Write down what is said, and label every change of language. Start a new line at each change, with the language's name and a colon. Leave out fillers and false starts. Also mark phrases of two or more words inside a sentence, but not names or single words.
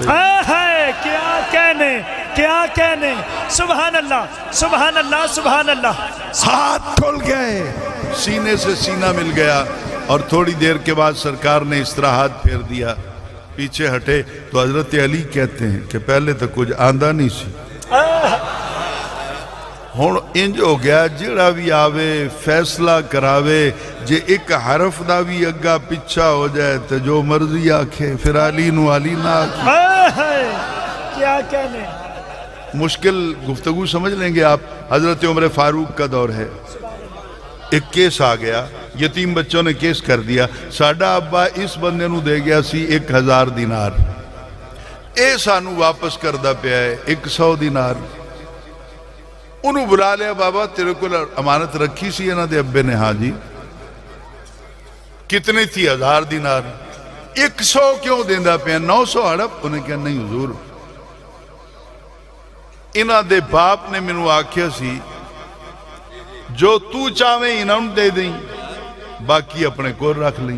Urdu: کیا کہنے، کیا کہنے،
Arabic: سبحان اللہ سبحان اللہ سبحان اللہ۔
Urdu: ہاتھ کھل گئے، سینے سے سینہ مل گیا، اور تھوڑی دیر کے بعد سرکار نے اس طرح ہاتھ پھیر دیا، پیچھے ہٹے تو حضرت علی کہتے ہیں کہ
Punjabi: پہلے تو کچھ آندہ نہیں سی، ہون انج ہو گیا جڑا بھی آوے فیصلہ کراوے، جے ایک حرف دا بھی اگا پچھا ہو جائے تو جو مرضی آکھے، پھر علی نو علی نہ آکھے۔
Urdu: کیا کہنے، مشکل گفتگو سمجھ لیں گے آپ۔ حضرت عمر فاروق کا دور ہے، ایک کیس آ گیا، یتیم بچوں نے کیس کر دیا،
Punjabi: ساڈا ابا اس بندے نو دے گیا سی 1000 دینار، اے سانو واپس کردہ پیا ہے 100 دینار۔ انہوں بلا لیا، بابا تیرے کو امانت رکھی سی انہاں دے ابے نے، ہاں جی،
Urdu: کتنی تھی؟
Punjabi: 1000 دینار، 100 کیوں دیندہ پیا؟ 900 ہڑپ؟ انہیں کہا نہیں حضور، انہاں دے باپ نے منو آکھیا سی جو تو چاہویں انہوں دے دیں،
Urdu: باقی اپنے کو رکھ لیں۔